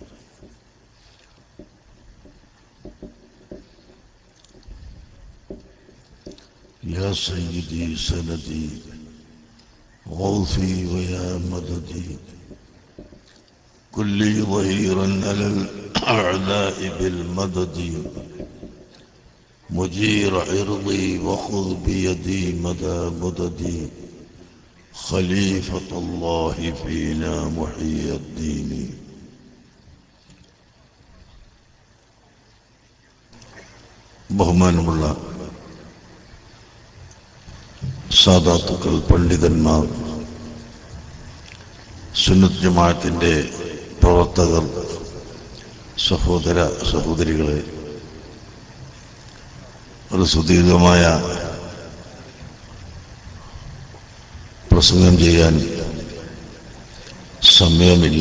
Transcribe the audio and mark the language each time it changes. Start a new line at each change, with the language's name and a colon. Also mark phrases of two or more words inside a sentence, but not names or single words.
Arabic: يا سيدي سندي غوثي ويا مددي كلي ظهيرا على الأعداء بالمدد مجير عرضي وخذ بيدي مدى مددي خليفة الله فينا محيي الدين.
Malayalam: ബഹുമാനമുള്ള സാദാത്തുക്കൾ, പണ്ഡിതന്മാർ, സുന്നത്ത് ജമാഅത്തിന്റെ പ്രവർത്തകർ, സഹോദര സഹോദരികളെ, ഒരു സുദീർഘമായ പ്രസംഗം ചെയ്യാൻ സമയമില്ല.